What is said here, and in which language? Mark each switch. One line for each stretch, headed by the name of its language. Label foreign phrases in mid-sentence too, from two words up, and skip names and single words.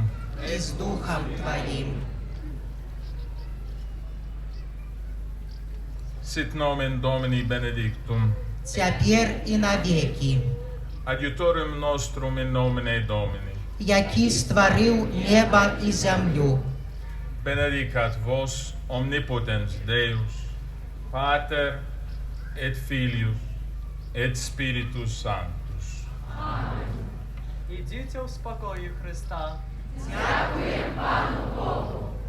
Russian: И с Духом Твоим.
Latin: Sit nomen Domini benedictum.
Belarusian: Цяпер і навекі.
Latin: Adiutorium nostrum in nomine Domini.
Belarusian: Які стварыў неба і зямлю.
Latin: Benedicat vos omnipotens Deus, Pater et Filius et Spiritus Sanctus.
Ukrainian: Ідіть у спокої Христа. Дякуємо Пану Богу.